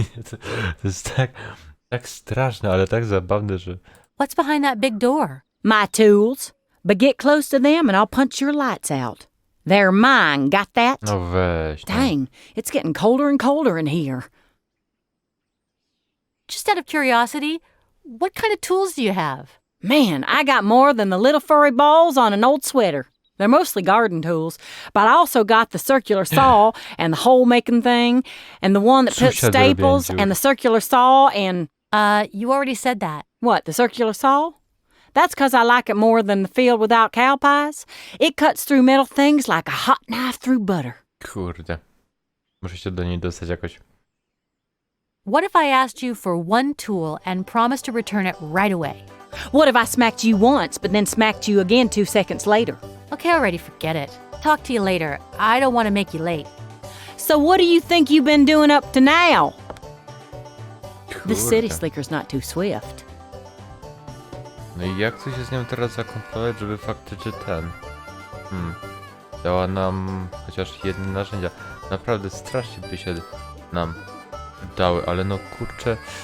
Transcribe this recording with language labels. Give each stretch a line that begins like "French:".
Polish: To jest tak straszne, ale tak zabawne, że...
English: What's behind that big door? My tools. But get close to them and I'll punch your lights out. They're mine, got that?
Polish: No weź. No.
English: Dang, it's getting colder and colder in here. Just out of curiosity, what kind of tools do you have? Man, I got more than the little furry balls on an old sweater. They're mostly garden tools, but I also got the circular saw and the hole-making thing, and the one that puts staples, and the circular saw, and... You already said that. What, the circular saw? That's 'cause I like it more than the field without cow pies. It cuts through metal things like a hot knife through butter.
Polish: Kurde. Muszę się do niej dostać jakoś.
English: What if I asked you for one tool and promised to return it right away? What if I smacked you once, but then smacked you again 2 seconds later? Okay, already, forget it. Talk to you later. I don't want to make you late. So what do you think you've been doing up to now? The city
Polish: Kurde.
English: slicker's not too swift.
Polish: No i jak tu się z nią teraz zakomplować, żeby faktycznie dała nam chociaż jedne narzędzia. Naprawdę strasznie by się nam dały, ale no kurczę.